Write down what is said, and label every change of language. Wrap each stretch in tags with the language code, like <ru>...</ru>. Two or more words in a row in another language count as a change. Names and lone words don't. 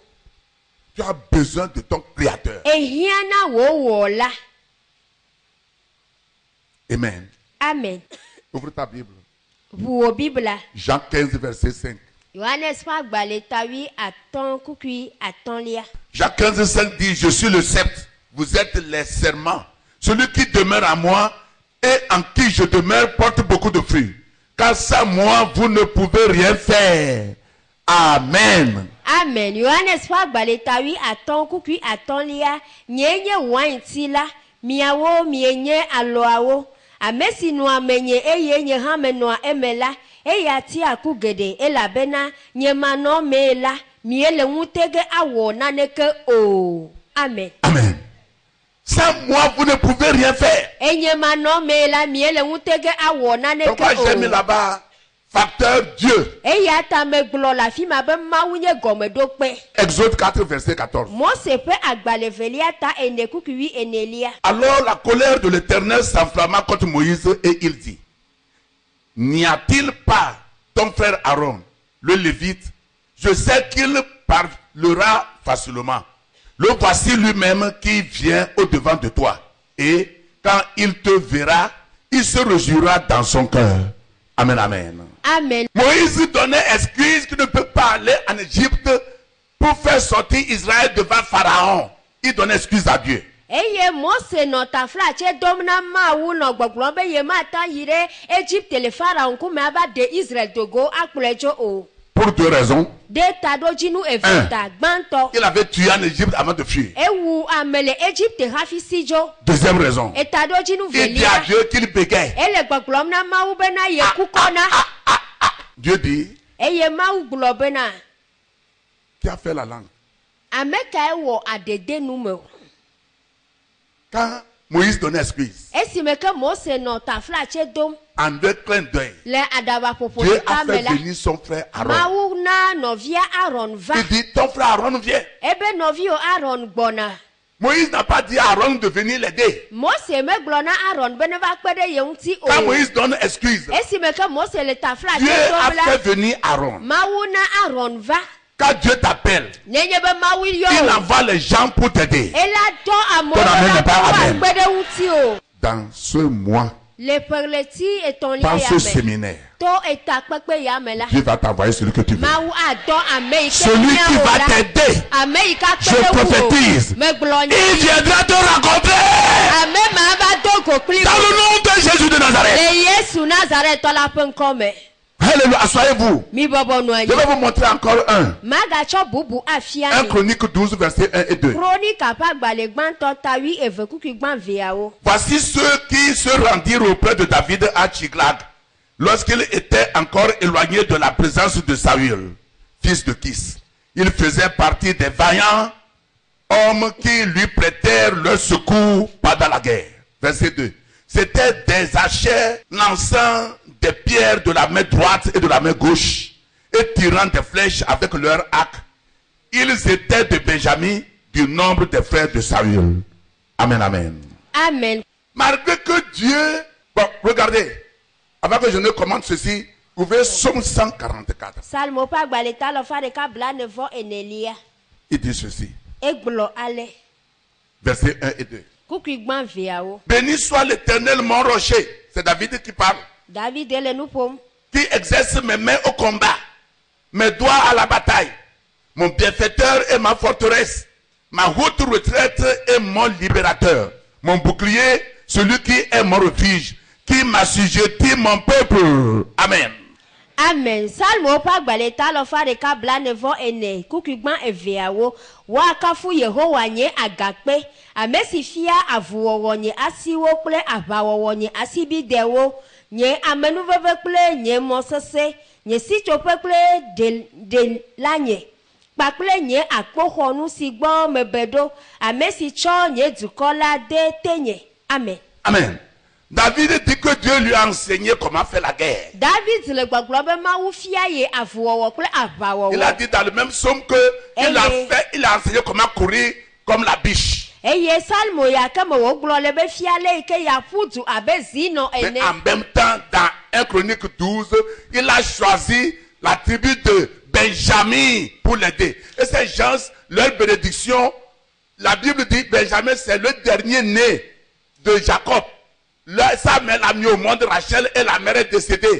<fr>Tu as besoin de ton Créateur.</fr> <ee>Ehiã na wò wɔla. Amen. Amen.</ee> <fr>Ouvre ta Bible.</fr> <ee>Ʋu wò Bibla.</ee> <fr>Jean 15, verset 5.</fr> <ee>Yohanes ƒe agbalẽ tawi atɔ̃ kukui atɔ̃lia.</ee> <fr>Jean 15, 5 dit, je suis le sceptre, vous êtes les serments. Celui qui demeure à moi et en qui je demeure porte beaucoup de fruits. Car sans moi, vous ne pouvez rien faire. Amen. Amen.</fr> <ee>Yohanes ƒe agbalẽ tawi atɔ̃ kukui atɔ̃lia. Nye nye wainti la. Miawo mienye alɔawo. Ame si nɔa menye eye nye hã menɔa eme la. Eya ti aku geɖe elabena nye manɔ mee la. Miele ŋutege awɔ naneke o. Amen. Amen.</ee> <fr>Sans moi, vous ne pouvez rien faire.</fr> <ee>Enye manɔ mee la miele ŋutege awɔ naneke</ee> <fr>Pourquoi j'ai mis</fr> <ee>o.</ee> <fr>là-bas facteur Dieu?</fr> <ee>Eya ta megblɔ le afi ma be Mawu nye gɔmeɖokpe.</ee> <fr>Exode 4, verset 14.</fr> <ee>Mose ƒe agbalẽ velia ta ene kukui enelia.</ee> <fr>Alors la colère de l'Éternel s'enflamma contre Moïse et il dit, n'y a-t-il pas ton frère Aaron, le Lévite? Je sais qu'il parlera facilement. Le voici lui-même qui vient au-devant de toi. Et quand il te verra, il se réjouira dans son cœur. Amen, amen. Amen. Moïse donnait excuse qu'il ne peut pas aller en Égypte pour pour faire sortir Israël devant Pharaon, il donne excuse à Dieu.</fr> <ee>eye Mose nɔ tafla tse dom na Mawu nɔ gbɔgblɔm be ye mata yi ɖe Egypte le Pharaon ŋkume ava de Israel dogo akplɔe tso o.</ee> <fr>Pour 2 raisons.</fr> <ee>De taɖodzinu eve ta gbãtɔ.</ee> <fr>Il avait tué en Égypte avant de fuir.</fr> <ee>Ewu ame le Egypte hafi si dzo.</ee> <fr>Deuxième raison.</fr> <ee>Etaɖodzinu</ee> <fr>Il dit à</fr> <ee>velia.</ee> <fr>Dieu qu'il bégaye.</fr> <ee>Ele gbɔgblɔm na Mawu bena ye kukɔna.</ee> <fr>Dieu dit,</fr> <ee>Eye Mawu gblɔ bena</ee> <fr>qui a fait la langue?</fr> <ee>ame kae wɔ adede nu me o.</ee> <fr>Quand Moïse donnait excuse,</fr> <ee>Esime ke Mose nɔ tafla tse dom</ee> <fr>en 2 clins d'œil,</fr> <ee>le aɖabaƒoƒo</ee> <fr>Dieu</fr> <ee>ɖeka</ee> <fr>a</fr> <ee>me</ee> <fr>fait</fr> <ee>la.</ee> <fr>venir son frère Aaron.</fr> <ee>Mawu na nɔvia Aaron va.</ee> <fr>Il dit, ton frère Aaron vient.</fr> <ee>Ebe nɔviwo Aaron gbɔna.</ee> <fr>Moïse n'a pas dit à Aaron de venir l'aider.</fr> <ee>Mose megblɔ na Aaron be ne va kpe ɖe ye ŋuti</ee> <fr>Quand</fr> <ee>o.</ee> <fr>Moïse donne excuse,</fr> <ee>Esime ke Mose le tafla</ee> <fr>Dieu</fr> <ee>tse</ee> <fr>a</fr> <ee>dom la.</ee> <fr>fait venir Aaron.</fr> <ee>Mawu na Aaron va.</ee> <fr>Quand Dieu t'appelle,</fr> <ee>Nenye be Mawu</ee> <fr>il</fr> <ee>yɔ o.</ee> <fr>envoie les gens pour t'aider.</fr> <ee>Ela dɔ amewo</ee> <fr>Ton amen n'est</fr> <ee>be</ee> <fr>pas</fr> <ee>wa</ee> <fr>amen.</fr> <ee>kpe ɖe ŋuti o.</ee> <fr>Dans ce mois,</fr> <ee>Le ƒeɣleti etɔ̃lia</ee> <fr>dans</fr> <ee>ya</ee> <fr>ce</fr> <ee>me.</ee> <fr>séminaire,</fr> <ee>To etakpekpe ya me la.</ee> <fr>Dieu va t'envoyer celui que tu veux.</fr> <ee>Mawu adɔ ame yi ke</ee> <fr>Celui</fr> <ee>nya</ee> <fr>qui</fr> <ee>o</ee> <fr>va</fr> <ee>la.</ee> <fr>t'aider,</fr> <ee>Ame yi ka kpe</ee> <fr>je</fr> <ee>ɖe ŋu o.</ee> <fr>prophétise.</fr> <ee>Megblɔ</ee> <fr>Il</fr> <ee>nya.</ee> <fr>viendra te rencontrer</fr> <ee>Ame ma va do go kpli</ee> <fr>dans</fr> <ee>wo.</ee> <fr>le nom de Jésus de Nazareth.</fr> <ee>Le Yesu Nazaretɔ la ƒe ŋkɔ me.</ee> <fr>Alléluia, asseyez-vous.</fr> <ee>Mi bɔbɔ nɔ</ee> <fr>Je vais</fr> <ee>anyi.</ee> <fr>vous montrer encore un.</fr> <ee>Magatsɔ bubu afia</ee> <fr>1</fr> <ee>mi.</ee> <fr>Chronique 12, verset 1 et 2.</fr> <ee>Kronika ƒe agbalẽ gbãtɔ tawi eve kuku gbã veawo.</ee> <fr>Voici ceux qui se rendirent auprès de David à Tchiglag, lorsqu'il était encore éloigné de la présence de Saül, fils de Kis. Il faisait partie des vaillants hommes qui lui prêtèrent leur secours pendant la guerre. Verset 2. C'étaient des archers lançant des pierres de la main droite et de la main gauche et tirant des flèches avec leur arc. Ils étaient de Benjamin, du nombre des frères de Saül. Amen, amen. Amen. Malgré que Dieu... Bon, regardez. Avant que je ne commande ceci, ouvrez Psaume 144.</fr> <ee>Salmo ƒe agbalẽ ta lɔfa ɖeka blaene-vɔ enelia.</ee> <fr>Il dit ceci.</fr> <ee>Egblɔ ale.</ee> <fr>Versets 1 et 2.</fr> <ee>Kuku gbã veawo.</ee> <fr>Béni soit l'Éternel, mon rocher. C'est David qui parle.</fr> <ee>David le nu ƒom.</ee> <fr>Qui exerce mes mains au combat, mes doigts à la bataille. Mon bienfaiteur et ma forteresse. Ma haute retraite et mon libérateur. Mon bouclier, celui qui est mon refuge. Qui m'assujettit mon peuple. Amen. Amen.</fr> <ee>Salmo ƒe agbalẽ ta lɔfa ɖeka blaene-vɔ ene. Kuku gbã eveawo. Woakafu Yehowa nye agakpe. Ame si fia avuwɔwɔ nye asiwo kple aʋawɔwɔ nye asibidewo. Nye amenuveve kple nye mɔ sesẽ. Nye sitsoƒe kple delanye. Kpakple nye akpoxɔnu si gbɔ mebe ɖo. Ame si tsɔ nye dukɔ la de tenye. Amen. Amen.</ee> <fr>David dit que Dieu lui a enseigné comment faire la guerre.</fr> <ee>David le gbɔgblɔ be Mawu fia ye avuwɔwɔ kple</ee> <fr>Il a</fr> <ee>aʋawɔwɔ.</ee> <fr>dit dans le même psaume que il a enseigné comment courir comme la biche.</fr> <ee>Eye salmo ya ke me wògblɔ le be fia le yi ke ya ƒu du abe zinɔ</ee> <fr>Mais</fr> <ee>ene.</ee> <fr>en même temps, dans 1 Chronique 12, il a choisi la tribu de Benjamin pour l'aider. Et ces gens, leur bénédiction, la Bible dit Benjamin, c'est le dernier né de Jacob. Sa mère l'a mis au monde, Rachel, et la mère est décédée.</fr>